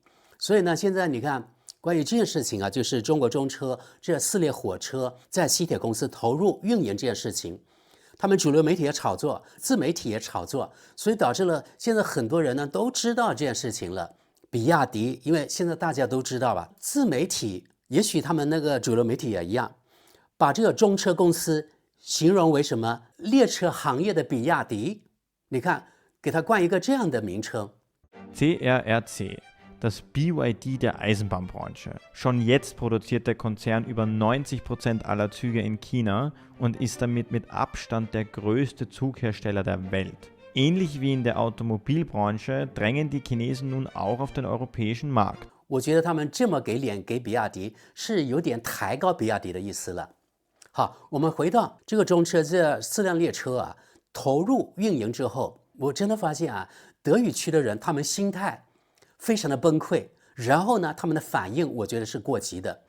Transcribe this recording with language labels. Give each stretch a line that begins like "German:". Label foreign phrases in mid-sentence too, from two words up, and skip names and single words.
Chinese: 所以呢，現在你看，關於這件事情啊，就是中國中車這4列火車在西鐵公司投入運營這件事情，他們主流媒體也炒作，自媒體也炒作，所以導致了現在很多人呢都知道這件事情了。比亞迪，因為現在大家都知道吧，自媒體也許他們那個主流媒體也一樣，把這個中車公司形容為什麼列車行業的比亞迪，你看，給他冠一個這樣的名稱
German: CRRC。Das BYD der Eisenbahnbranche. Schon jetzt produziert der Konzern über 90% aller Züge in China und ist damit mit Abstand der größte Zughersteller der Welt. Ähnlich wie in der Automobilbranche drängen die Chinesen nun auch auf den europäischen Markt.
Chinese: 我覺得他們這麼給臉給比亞迪，是有點抬高比亞迪的意思了。好，我們回到這個中車這4輛列車啊，投入運營之後，我真的發現啊，德語區的人他們心態非常的崩潰，然後呢，他們的反應我覺得是過激的。